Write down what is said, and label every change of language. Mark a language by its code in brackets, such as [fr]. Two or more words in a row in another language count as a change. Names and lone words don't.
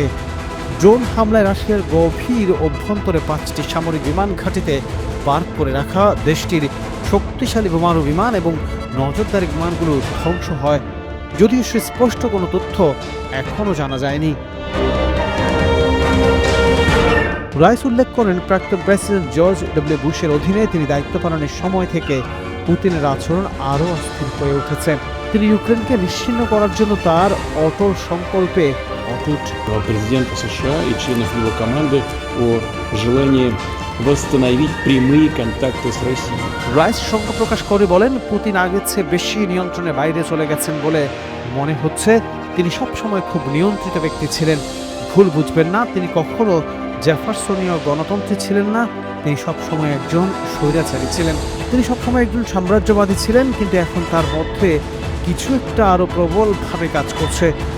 [bn] ড্রোন হামলায় রাশিয়ার গভীর অভ্যন্তরে 5টি সামরিক বিমান ঘাঁটিতে পার্ক করে রাখা দেশটির শক্তিশালী বোমারু বিমান এবং নজরদারি বিমানগুলো ধ্বংস হয়, যদিও সুস্পষ্ট কোনো তথ্য এখনও জানা যায়নি। রাইস উল্লেখ করেন, প্রাক্তন প্রেসিডেন্ট জর্জ ডব্লিউ বুশের অধীনে তিনি দায়িত্ব পালনের সময় থেকে পুতিনের আচরণ আরও অস্থির হয়ে উঠেছে। তিনি ইউক্রেনকে নিশ্চিহ্ন করার জন্য তার অটল সংকল্পে অটুট। [ru] Президента США и членов его команды о желании восстановить прямые контакты с Россией. [bn] রাইস শঙ্কা প্রকাশ করে বলেন, পুতিন আগের চেয়ে বেশি নিয়ন্ত্রণের বাইরে চলে গেছেন বলে মনে হচ্ছে। তিনি সবসময় খুব নিয়ন্ত্রিত ব্যক্তি ছিলেন। ভুল বুঝবেন না, তিনি কখনো জেফারসনীয় গণতন্ত্রী ছিলেন না। তিনি সবসময় একজন স্বৈরাচারী ছিলেন। তিনি সবসময় একজন সাম্রাজ্যবাদী ছিলেন, কিন্তু এখন তার মধ্যে কিছু একটা আরও প্রবলভাবে কাজ করছে।